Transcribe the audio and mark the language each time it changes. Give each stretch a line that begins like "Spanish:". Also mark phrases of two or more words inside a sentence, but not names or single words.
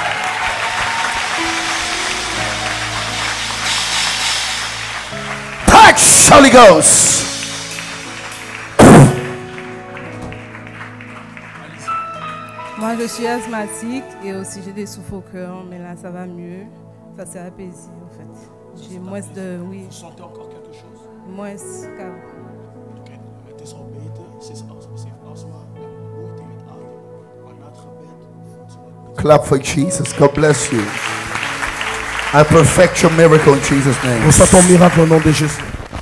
English: Touch Holy Ghost.
French: Moi, je suis asthmatique et aussi j'ai des souffles au cœur, mais là, ça va mieux. Ça s'est apaisé, en fait. J'ai moins de... Oui, Vous sentez encore quelque chose? moins calme.
Dutch: Oké, het is al beter. Ze heeft astma. Moeite met ademen. Maar na het gebed voelt ze het.
English: Clap for Jesus. God bless you. I perfect your miracle in Jesus' name.
French: Reçois ton miracle au nom de Jésus.